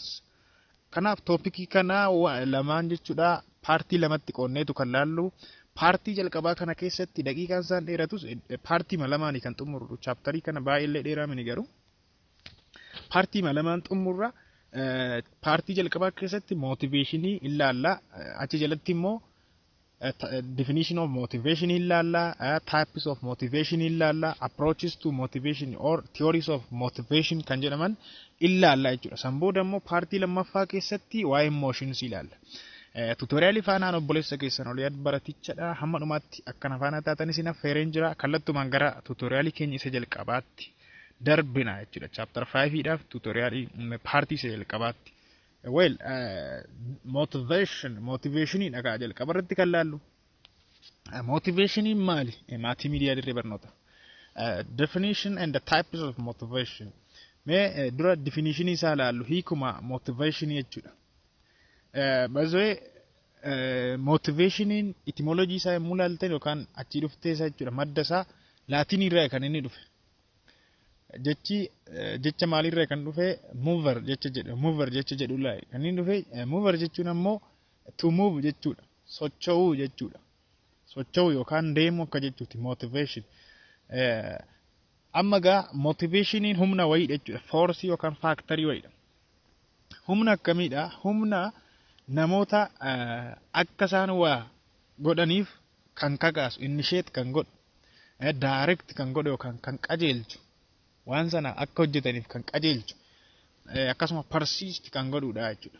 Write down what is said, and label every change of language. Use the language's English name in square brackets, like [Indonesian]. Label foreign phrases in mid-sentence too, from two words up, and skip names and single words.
[Oromo] Kanaaf toopikii kana lamaan jechuudha paartii lamatti qoonneetu kan laallu. Paartii jalqabaa kana keessatti daqiiqaan isaan dheeratus paartii lamaanii kan xumurru chapterii kana baay'ee dheeraa mini garuu paartii lamaan xumurra paartii jalqabaa keessatti motivationii ilaalla achi jalatti immoo [English] definition of motivation [Oromo] ilaalla [English] types of motivation [Oromo] ilaalla [English] approaches to motivation or theories of motivation [Oromo] kan jedhaman ilaalla jechuudha. San booda immoo paartii lammaffaa keessatti waa'ee emotions ilaalla. Tutoriyaali faanaan obboleessa keessan olii baratichadha hamma dhumaatti akkana faana taatan isin affeereen jira kallattumaan gara tutoriyaali keenya isa jalqabaatti darbina jechuudha. Chapter 5 dhaaf tutoriyaali paartii isa jalqabaatti. Well, motivation dhagaa jalqabarratti kan laallu. Motivation maali? Maatii miidiyaa dirree barnoota. [English] Definition and the types of motivation. [Oromo] Mee dura definition isaa laallu hiikuma motivation jechuudha. [English] By the way, [Oromo] motivation etymology isaa yommuu laaltan yookaan achi dhuftee isaa jechuudha madda isaa laatiin irraa kan inni dhufe. Jecha maalirraa kan dhufe mover jecha jedhudha kan inni dhufe mover jechuun ammoo [English] to move [Oromo] jechuudha socho'uu jechuudha socho'uu yookaan deemuu akka jechuuti motivation. Amma gaa motivationiin humna wayii jechuudha force yookaan factory wayiidha. Humna akkamiidha? Humna namoota akka isaan waa godhaniif kan kakaasu initiate kan godhu direct kan godhu yookaan kan qajeelchu waan sana akka hojjetaniif kan qajeelchu akkasuma persist kan godhudha jechuudha.